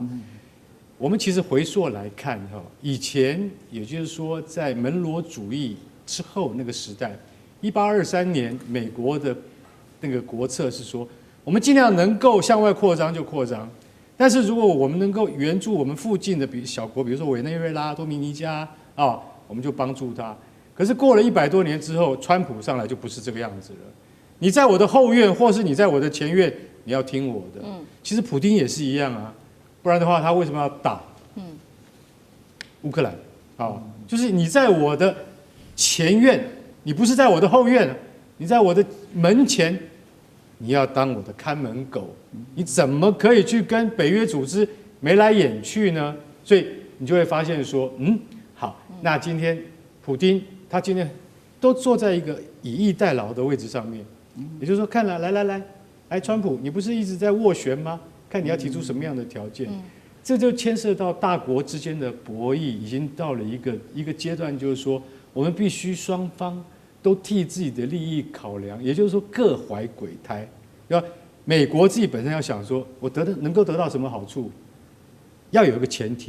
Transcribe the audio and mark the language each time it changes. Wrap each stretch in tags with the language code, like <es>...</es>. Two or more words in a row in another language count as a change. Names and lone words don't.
<zh>我們其實回溯來看哈，以前也就是說在門羅主義之後那個時代，1823年美國的那個國策是說，我們盡量能夠向外擴張就擴張。但是如果我們能夠援助我們附近的小國，比如說委內瑞拉、多米尼加啊，我們就幫助他。可是過了100多年之後，川普上來就不是這個樣子了。你在我的後院，或是你在我的前院，你要聽我的。其實普丁也是一樣啊，不然的話他為什麼要打烏克蘭？啊，就是你在我的前院，你不是在我的後院，你在我的門前。你要當我的看門狗，你怎麼可以去跟北約組織眉來眼去呢？所以你就會發現說，好，那今天普丁他今天都坐在一個以逸待勞的位置上面，也就是說，看了來，川普，你不是一直在斡旋嗎？看你要提出什麼樣的條件，這就牽涉到大國之間的博弈，已經到了一個階段，就是說，我們必須雙方。都替自己的利益考量，也就是說各懷鬼胎。要美國自己本身要想說，我能夠得到什麼好處，要有一個前提。</zh>